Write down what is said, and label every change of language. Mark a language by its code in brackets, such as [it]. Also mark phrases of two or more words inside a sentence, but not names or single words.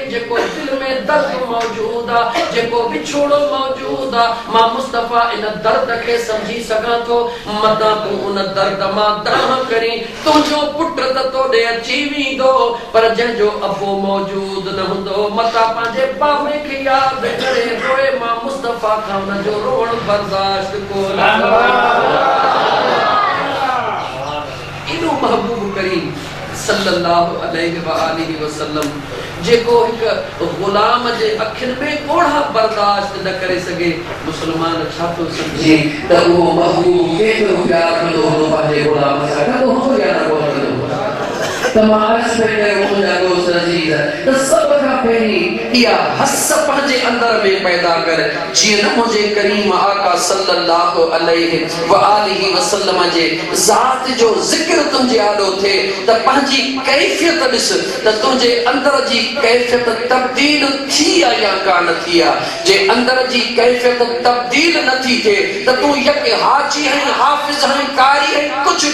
[sd] जेको दिल में दर्द मौजूद आहे जेको विछोड़ो मौजूद आहे मां मुस्तफा इन दर्द खे समझी सघां थो मतां तूं उन दर्द मां दाह करी तुंहिंजो पुट त तोॾे अची वेंदो पर जंहिंजो अबो मौजूद न हूंदो मतां पंहिंजे बाबे खे यादि करे रोए मां मुस्तफा मुस्तफा खां उन जो रोण बर्दाश्त को इनो महबूब करीम [ar] صلى الله عليه وآله وسلم [sd] जेको एक गुलाम जे अखिन में कोढ़ा बर्दाश्त न करे सके मुसलमान छा तो समझे त वो महबूब केतिरो प्यार कंदो हो पंहिंजे गुलाम सां कंदो हो या न कंदो तमाश पे मुंहिंजा दोस्त अज़ीज़ त सभ खां पहिरीं इहा हस पंहिंजे अंदर में पैदा कर जीअं न मुंहिंजे करीम आका [ar] صلى الله عليه وآله وسلم [sd] जे ज़ात जो ज़िक्र तुंहिंजे आॾो थिए त पंहिंजी कैफ़ियत ॾिस त तुंहिंजे अंदर जी कैफ़ियत तब्दील थी आहे या कान थी आहे जे अंदर जी कैफ़ियत तब्दील न थी थिए त तूं यक हाजी आहीं हाफ़िज़ आहीं कारी आहीं कुझु